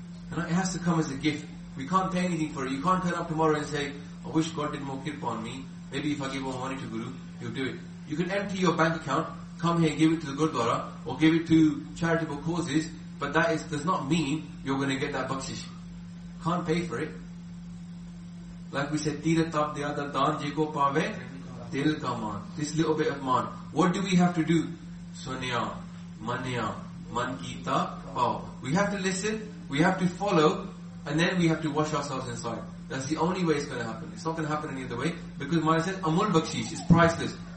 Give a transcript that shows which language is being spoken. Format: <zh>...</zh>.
<en>And it has to come as a gift. We can't pay anything for it. You can't turn up tomorrow and say, I wish God did more kirpa on me. Maybe if I give more money to Guru, he'll do it. You can empty your bank account, come here and give it to the Gurdwara, or give it to charitable causes, but that does not mean you're going to get that bakshish. Can't pay for it.</en> <pa>Like we said, ਤੀਰਥ ਤਪ ਦਇਆ ਦਤ ਦਾਨ ਜੇ ਕੋ ਪਾਵੈ, ਤਿਲ ਕਾ ਮਾਨ।</pa> <en>This little bit of maan. What do we have to do?</en> <pa>Sunya, manya, man kita pao.</pa> <en>We have to listen, we have to follow, and then we have to wash ourselves inside. That's the only way it's going to happen. It's not going to happen any other way, because Maya said, Amul bakshish is priceless.</en>